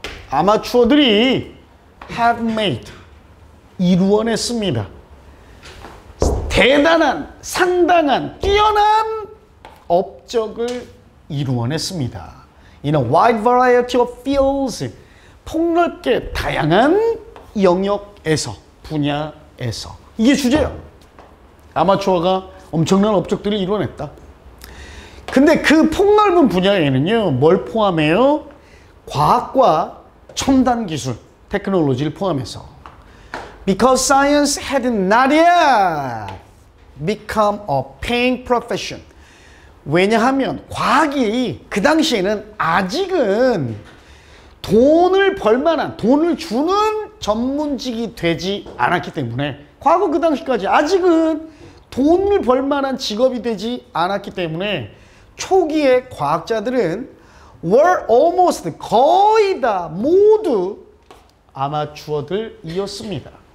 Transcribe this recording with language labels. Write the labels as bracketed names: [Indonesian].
[Korean] 아마추어들이 [English] have made, [Korean] 이루어냈습니다. 대단한, 상당한, 뛰어난 업적을 이루어냈습니다. [English] In a wide variety of fields, [Korean] 폭넓게 다양한 영역에서, 분야에서. 이게 주제야. 아마추어가 엄청난 업적들을 이루어냈다. 근데 그 폭넓은 분야에는요, 뭘 포함해요? 과학과 첨단 기술, 테크놀로지를 포함해서. [English] Because science had not yet become a paying profession. [Korean] 왜냐하면 과학이 그 당시에는 아직은 돈을 벌만한, 돈을 주는 전문직이 되지 않았기 때문에, 과거 그 당시까지 아직은 돈을 벌만한 직업이 되지 않았기 때문에 초기에 과학자들은 [English] were almost, [Korean] 거의 다 모두 아마추어들이었습니다.